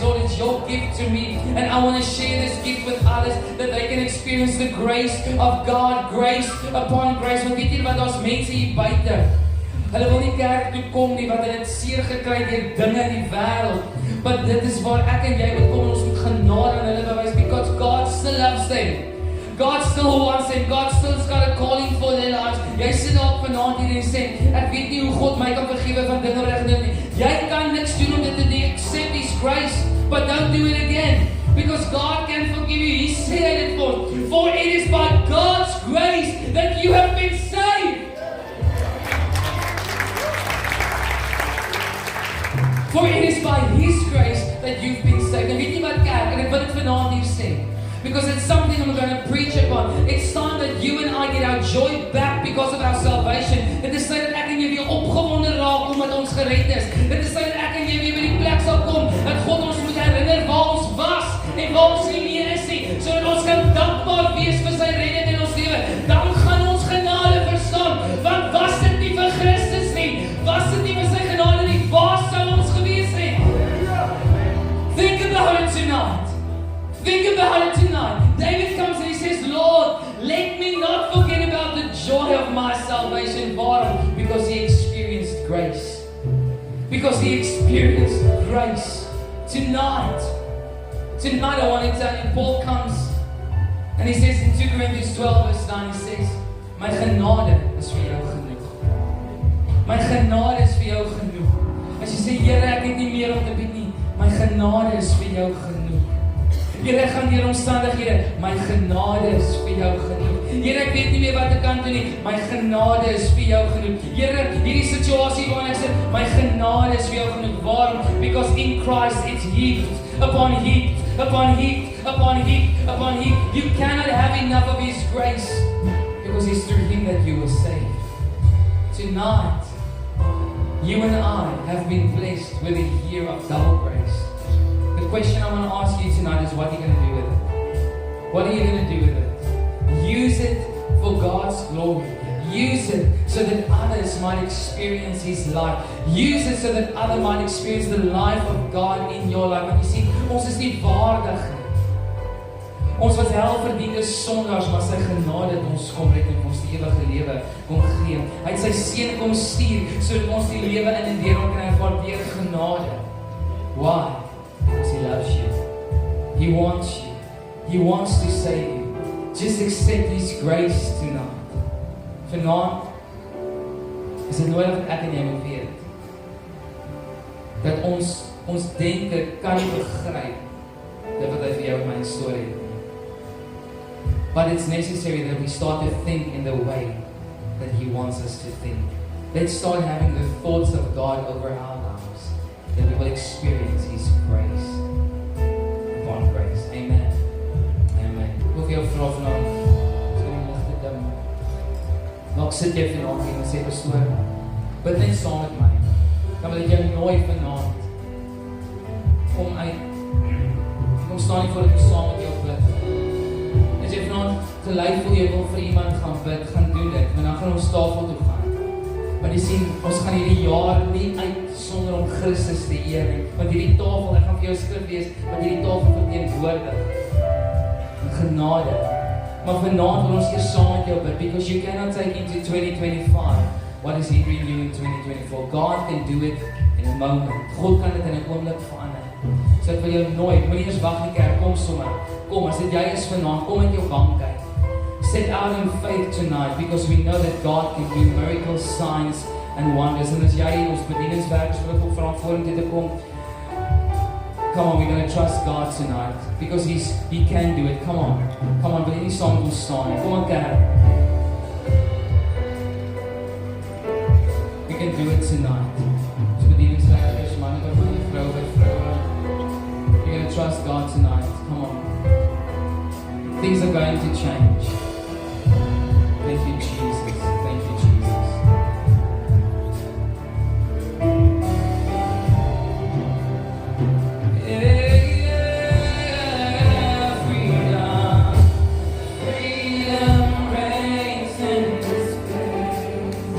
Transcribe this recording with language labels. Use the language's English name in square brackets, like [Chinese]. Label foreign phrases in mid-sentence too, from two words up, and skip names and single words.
[English] Lord, it's your gift to me, and I want to share this gift with others that they can experience the grace of God, grace upon grace. [Afrikaans] Want weet jy wat ons mense hier buite? Hulle wil nie kerk toe kom nie, want hulle het seer gekry deur dinge in die wêreld. But dit is waar ek en jy moet kom, ons moet genade aan hulle bewys, [English] because God still loves them. God still wants them. God still's got a calling for their lives. [Afrikaans] Jy sit daar vanaand hier en sê, ek weet nie hoe God my kan vergewe van dinge wat ek gedoen het nie. Jy kan niks doen om dit te doen. [English] Accept His grace, but don't do it again. Because God can forgive you. He said it for it is by God's grace that you have been saved. For it is by His grace that you've been saved. [Afrikaans] En weet jy wat kerk, en ek wil dit vanaand hier sê, [English] because it's something I'm going to preach upon. It's time that you and I get our joy back because of our salvation. [Afrikaans] Dit is tyd dat ek en jy weer opgewonde raak omdat ons gered is. Dit is tyd dat ek en jy weer by die plek sal kom dat God ons moet herinner waar ons was en waar ons nie meer is nie, sodat ons kan dankbaar wees vir sy redding in ons lewe. Dan gaan ons genade verstaan, want was dit nie vir Christus nie, was dit nie vir sy genade nie, waar sou ons gewees het? [English] Think about it tonight. Think about it tonight. David comes and he says, Lord, let me not forget about the joy of my salvation. Why? Because he experienced grace. Because he experienced grace. Tonight I want to tell you, Paul comes and he says in 2 Corinthians 12 verse 9, he says, [Afrikaans] my genade is vir jou genoeg. My genade is vir jou genoeg. As jy sê, Here, ek het nie meer om te bied nie, my genade is vir jou genoeg. Here, ek gaan deur omstandighede, my genade is vir jou genoeg. Here, ek weet nie meer wat ek kan doen nie, my genade is vir jou genoeg. Here, hierdie situasie waarin ek sit, my genade is vir jou genoeg. Waarom? [English] Because in Christ it's heaped upon heap, upon heap, upon heap, upon heap. You cannot have enough of His grace, because it's through Him that you were saved. Tonight, you and I have been blessed with a year of double grace. The question I want to ask you tonight is, what are you going to do with it? What are you going to do with it? Use it for God's glory. Use it so that others might experience His life. Use it so that others might experience the life of God in your life. [Afrikaans] Want jy sien, ons is nie waardig nie. Ons wat helverdiende sondaars, maar sy genade het ons kom red en ons die ewige lewe kom gee. Hy het sy seun kom stuur sodat ons die lewe in en deur hom kan ervaar deur genade. [English] Why? Because He loves you. He wants you. He wants to save you. Just accept His grace tonight. [Afrikaans] Vanaand is dit nodig dat ek en jy moet weet dat ons denke kan nie begryp dit wat hy vir jou en my storie het. [English] But it's necessary that we start to think in the way that He wants us to think. Let's start having the thoughts of God over our lives, that we will experience His grace upon grace. Amen. Amen. [Afrikaans] Ek wil vir jou vra vanaand, as jy die ligte dim, dalk sit jy vanaand hier en sê, pastoor, bid net saam met my. Dan wil ek jou nooi vanaand, kom uit, kom staan nie voor ek saam met jou bid. As jy vanaand gelei voel jy wil vir iemand gaan bid, gaan doen dit, want dan gaan ons tafel toe gaan. Want jy sien, ons gaan hierdie jaar nie uit sonder om Christus te eer nie. Want hierdie tafel, ek gaan vir jou skrif lees, want hierdie tafel verteenwoordig genade. Maar vanaand wil ons eers saam met jou bid, [English] because you cannot take into 2025 what is He doing in 2024. God can do it in a moment. [Afrikaans] God kan dit in 'n oomblik verander. So ek wil jou nooit, moenie eers wag in die kerk, kom sommer. Kom, as dit jy is vanaand, kom met jou bank uit. [English] Set out in faith tonight, because we know that God can do miracles, signs and wonders. [Afrikaans] En as jy ons bedieningswerkers wil ook vra voor om dit te kom, [English] come on, we're going to trust God tonight, because He can do it. Come on, [Afrikaans] wil jy nie saam met ons staan? Kom aan kerk. [English] We can do it tonight. [Afrikaans] Ons bedieningswerkers, manne by manne, vrou by vrou. [English] We're going to trust God tonight. Come on. Things are going to change. Thank you, Jesus. Thank you, Jesus. Freedom reigns in this place.